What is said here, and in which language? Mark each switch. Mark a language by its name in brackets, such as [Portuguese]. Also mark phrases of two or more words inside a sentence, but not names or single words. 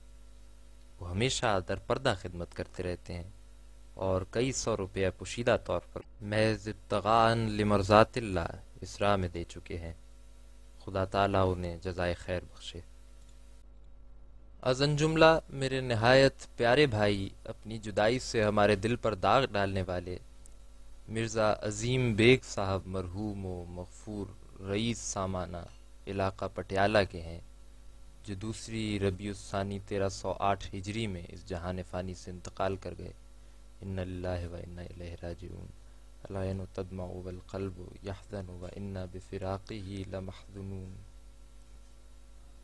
[Urdu] وہ ہمیشہ در پردہ خدمت کرتے رہتے ہیں، اور کئی 100 روپیہ پوشیدہ طور پر محض [Arabic] ابتغاء لمرضات اللہ [Urdu] اس راہ میں دے چکے ہیں۔ خدا تعالیٰ انہیں جزائے خیر بخشے۔ ازن جملہ میرے نہایت پیارے بھائی، اپنی جدائی سے ہمارے دل پر داغ ڈالنے والے مرزا عظیم بیگ صاحب مرحوم و مغفور رئیس سامانہ علاقہ پٹیالہ کے ہیں، جو دوسری ربیع الثانی 1308 ہجری میں اس جہان فانی سے انتقال کر گئے۔ [Arabic] ان للہ و انا الیہ راجعون۔ العین تدمع والقلب یحزن وانا بفراقہ لمحزونون۔